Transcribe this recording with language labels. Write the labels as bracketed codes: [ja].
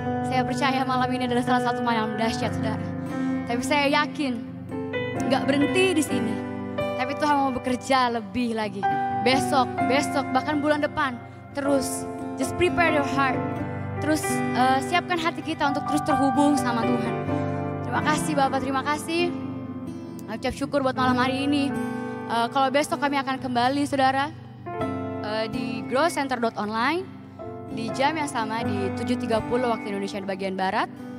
[id] Saya percaya malam ini adalah salah satu malam dahsyat saudara. Tapi saya yakin gak berhenti di sini. Tapi Tuhan mau bekerja lebih lagi. Besok, bahkan bulan depan. [en] Terus, just prepare your heart. [id] Terus siapkan hati kita untuk terus terhubung sama Tuhan. Terima kasih Bapak, terima kasih. Ucap syukur buat malam hari ini. Kalau besok kami akan kembali saudara. di growcenter.online di jam yang sama di 7.30 waktu Indonesia bagian Barat.